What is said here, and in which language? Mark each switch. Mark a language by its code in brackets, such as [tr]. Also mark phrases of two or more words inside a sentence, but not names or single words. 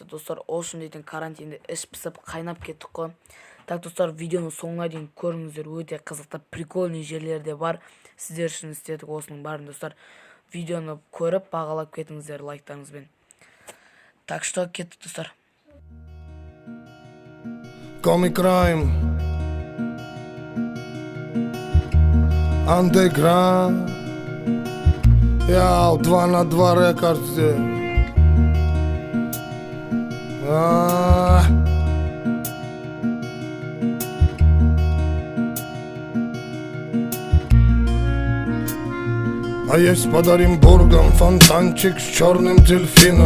[kk] Достар, Ocean дейтін карантинде іш пысып қайнап кеттік қой. Так достар, видеоны соңына дейін көріңіздер, өте қызықты прикольный жерлер де бар. Сіздер үшін істедік осының барын достар. Видеоны көріп бағалап кетіңіздер лайктарыңызбен. Так что кеттік достар. Comic Crime Underground. Яу, 2 на 2 рекордсы. [ru] А есть под Оренбургом фонтанчик с черным дельфином.